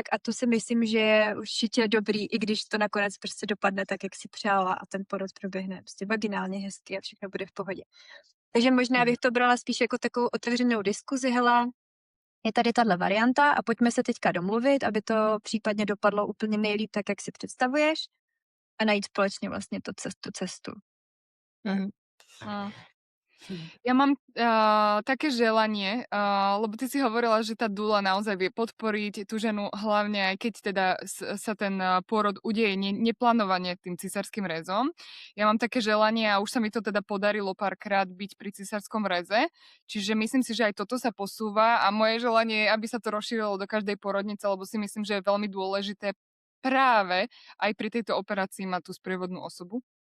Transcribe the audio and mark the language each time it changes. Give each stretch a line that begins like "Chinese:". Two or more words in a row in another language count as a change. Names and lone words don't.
Czech: A to si myslím, že je určitě dobrý, i když to nakonec prostě dopadne tak, jak si přála a ten porod proběhne prostě vaginálně hezky a všechno bude v pohodě. Takže možná bych to brala spíš jako takovou otevřenou diskuzi, hele, je tady tahle varianta a pojďme se teďka domluvit, aby to případně dopadlo úplně nejlíp tak, jak si představuješ a najít společně vlastně tu cestu. Mhm.
Slovak: Ja mám také želanie, lebo ty si hovorila, že tá dula naozaj vie podporiť tú ženu, hlavne aj keď teda sa ten pôrod udeje neplánovane tým cisárskym rezom. Ja mám také želanie a už sa mi to teda podarilo párkrát byť pri cisárskom reze, čiže myslím si, že aj toto sa posúva a moje želanie je, aby sa to rozšírilo do každej pôrodnice, lebo si myslím, že je veľmi dôležité práve aj pri tejto operácii mať tú sprievodnú osobu.